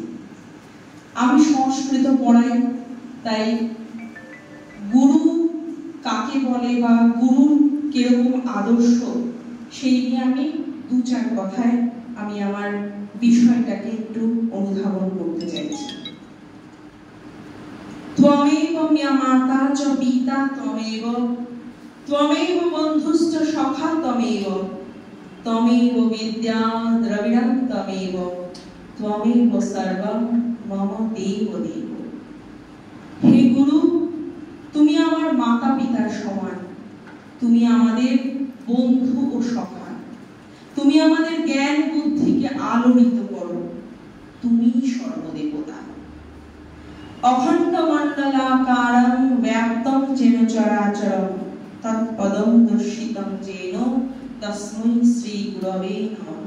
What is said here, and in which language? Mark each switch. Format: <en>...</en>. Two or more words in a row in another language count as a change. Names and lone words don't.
<bn>আমি সংস্কৃত পড়াই, তাই গুরু কাকে বলে বা গুরুর কিরকম আদর্শ সেই নিয়ে আমি 2-4 কথায় আমি আমার বিষয়টাকে একটু অনুধাবন করতে চাইছি।</bn> <sa>त्वमेव म्या माता च पिता त्वमेव त्वमेव बन्धुश्च सखा त्वमेव त्वमेव विद्या द्रविणं त्वमेव त्वमेव सर्वं मम देव देव। हे गुरु,</sa> <bn>তুমি আমার মাতা পিতার সমান, তুমি আমাদের বন্ধু ও সখা, তুমি আমাদের জ্ঞান বুদ্ধিকে আলোড়িত করো, তুমি সর্বদেবতা।</bn> <sa>অখণ্ড মণ্ডলাকারং ব্যাপ্তং যেন চরাচরং তৎপদং দর্শিতং যেন তস্मै শ্রী গুরবে নমঃ।</sa>